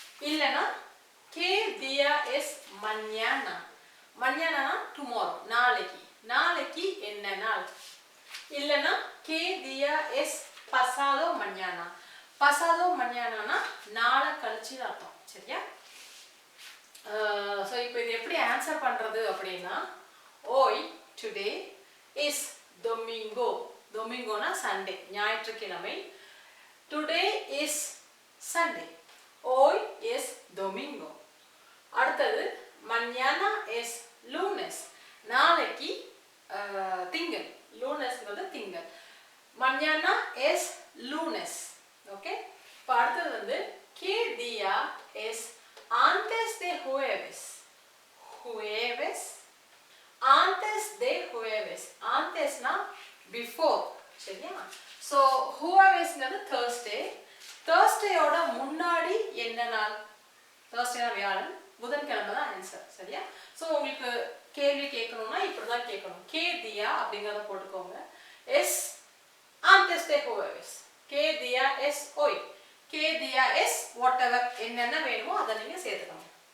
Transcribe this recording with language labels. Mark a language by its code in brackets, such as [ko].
[es] இல்லனா que día es mañana. [ta] Mañana na tomorrow, நாளைக்கு. நாளைக்கு என்ன நாள்? [es] இல்லனா que día es pasado mañana. Pasado mañana [ta] na நாளை கழிச்சு அர்த்தம். சரியா? சோ இப்போ இது எப்படி ஆன்சர் பண்றது அப்படினா hoy [en] today is [ta] domingo. [en] Domingo na Sunday, ஞாயிற்றுக்கிழமை. Today is Sunday. [es] Hoy es domingo. [ta] அடுத்தது [es] mañana es lunes. [ta] நாளைக்கு திங்கள். lunesங்கிறது திங்கள். [es] mañana es lunes. ஓகே? [ta] இப்போ அடுத்தது வந்து [es] que día es antes de jueves. Jueves. Antes de jueves. [ta] Antesனா before. சரியா? [en] So juevesங்கிறது Thursday. [ta] Thursdayயோட முன்னாடி என்ன நாள்? Thursday வியாழன். புதன்கிழமை தான் ஆன்சர். சரியா? சோ உங்களுக்கு கேள்வி கேட்கணும்னா இப்படி தான் கேட்கணும். [es] que día [ta] அப்படிங்கறத போட்டுக்கோங்க. [es] es antes de jueves. que día es hoy. que día es whatever [ta] என்னென்ன வேணுமோ அதை நீங்க சேர்த்துக்கணும்.